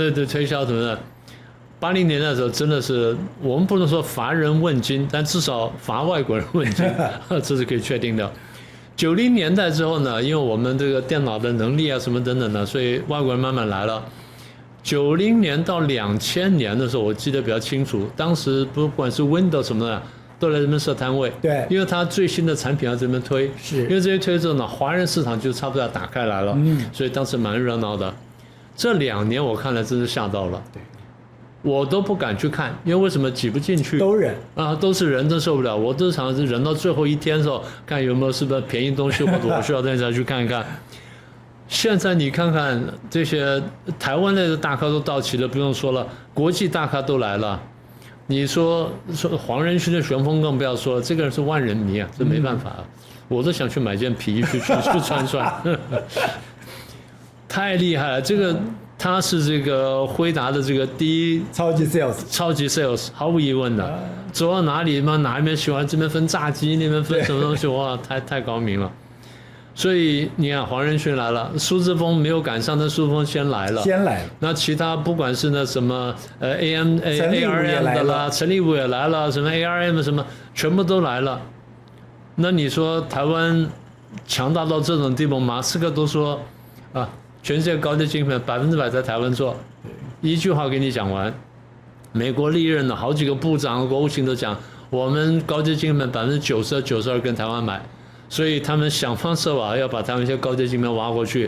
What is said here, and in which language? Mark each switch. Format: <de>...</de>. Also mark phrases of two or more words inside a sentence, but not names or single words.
<zh>對，推銷什麼的。80年代的時候，真的是我們不能說乏人問津，但至少乏外國人問津，這是可以確定的。90年代之後呢，因為我們這個電腦的能力啊什麼等等的，所以外國人慢慢來了。90年到2000年的時候，我記得比較清楚，當時不管是 Windows 什麼的，都来這邊設攤位，對，因為它最新的產品要這邊推，是因為這些推之後呢，華人市場就差不多要打開來了，所以當時蠻熱鬧的。這2年我看了真是嚇到了，對。我都不敢去看，因為為什麼擠不進去？都忍啊，都是人，真受不了。我都常常是忍到最後一天的時候，看有沒有是不是便宜東西，或者我需要東西再去看一看。現在你看看這些台灣類的大咖都到齊了，不用說了，國際大咖都來了。你說黃仁勳的旋風更不要說了，這個人是萬人迷啊，這沒辦法，我都想去買件皮衣去穿穿，太厲害了，這個。他是這個輝達的這個第一超級 sales，毫無疑問的。走到哪裡嘛，哪一邊喜歡這邊分炸雞，那邊分什麼東西，哇，太高明了。所以你看，黃仁勳來了，蘇姿豐沒有趕上，但蘇姿豐先來了。那其他不管是那什麼ARM 的啦，陳立武也來了，什麼 ARM 什麼，全部都來了。那你說台灣強大到這種地步，馬斯克都說啊。全世界高階晶片100%在台灣做，一句話給你講完。美國歷任的好幾個部長、國務卿都講，我們高階晶片90%、92%跟台灣買，所以他們想方設法要把他們一些高階晶片挖過去。</zh>